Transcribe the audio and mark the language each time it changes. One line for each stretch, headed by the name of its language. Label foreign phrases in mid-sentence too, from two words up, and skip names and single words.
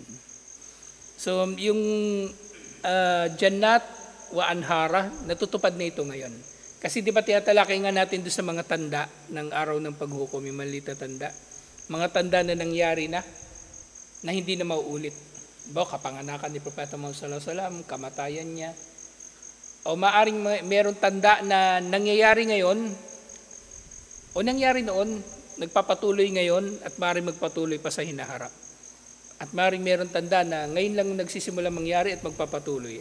Filipino: So yung
Arabic: جنات وأنهار,
Filipino: natutupad na ito ngayon. Kasi di ba tinatalakay nga natin doon sa mga tanda ng araw ng paghukom, yung maliit na tanda. Mga tanda na nangyari na hindi na mauulit. Kapanganakan ni Propeta Muhammad
Arabic: صلى الله عليه وسلم,
Filipino: kamatayan niya. O maaring meron tanda na nangyayari ngayon o nangyari noon, nagpapatuloy ngayon at maaaring magpatuloy pa sa hinaharap. At maaaring meron tanda na ngayon lang nagsisimula mangyari at magpapatuloy.